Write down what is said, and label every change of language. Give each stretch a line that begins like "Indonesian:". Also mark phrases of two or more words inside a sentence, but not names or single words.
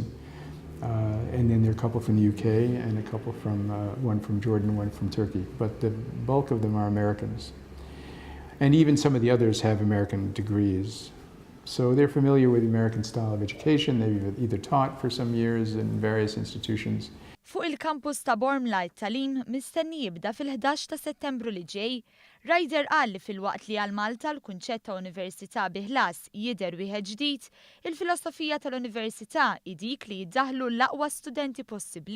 English: And then there are a couple from the UK and a couple from, one from Jordan, one from Turkey. But the bulk of them are Americans. And even some of the others have American degrees. So they're familiar with the American style of education. They've either taught for some years in various institutions.
Maltese: Fuq il-kampus ta' It-tħejjijiet mistenni jibda fil-11 ta' Settembru li ġej. Ryder qal li fil-waqt li għal Malta l-kunċett ta' università bi ħlas jidher wieħed ġdid, il-filosofija tal-università hi dik li jiddaħħlu l-aqwa studenti possibbli.